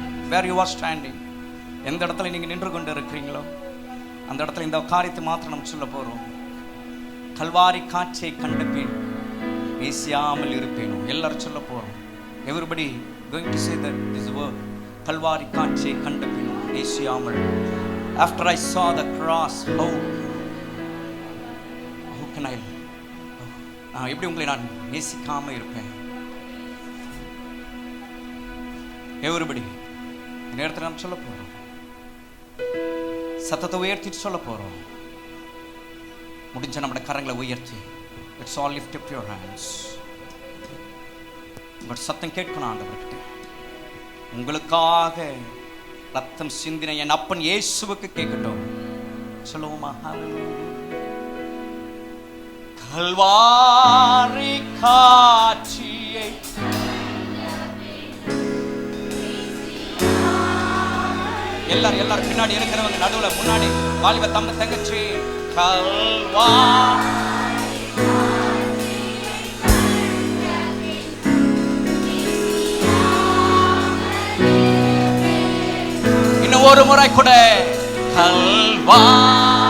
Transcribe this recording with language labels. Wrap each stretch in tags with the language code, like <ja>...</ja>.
<en>where you are standing,</en> <ta>எந்த இடத்துல நீங்க நின்று கொண்டு இருக்கிறீங்களோ அந்த இடத்துல இந்த காரியத்தை மாத்திரம் நம்ம சொல்ல போறோம். கல்வாரி காட்சியை கண்ட பின் பேசியாமல் இருப்பேனோ. எல்லாரும் சொல்ல போறோம்.</ta> <en>Everybody going to say that this word.</en> <ta>Kalvari காட்சியை கண்ட பின் பேசியாமல்.</ta> <en>After I saw the cross, how can I</en> <ta>எப்படி உங்களை நான் நேசிக்காம இருப்பேன்? Everybody இந்த நேரத்தில் நாம் சொல்ல போறோம். சத்தத்தை உயர்த்தி சொல்ல போறோம். முடிஞ்ச நம்முடைய கரங்களை உயர்த்தி,</ta> <en>let's all lift up your hands.</en> <ta>உங்கள் சத்தம் கேட்கணும் ஆண்டவர்கிட்ட. உங்களுக்காக ரத்தம் சிந்தின என் அப்பன் இயேசுவுக்கு கேட்கட்டும். சொல்லுவோமா? கல்வாரி காட்சியை எல்லாரும் பின்னாடி இருக்கிறவங்க நடுவுல முன்னாடி வாலிப தம்ப தங்கச்சி கல்வாரி இன்னும் ஒரு முறை கூட கல்வாரி</ta>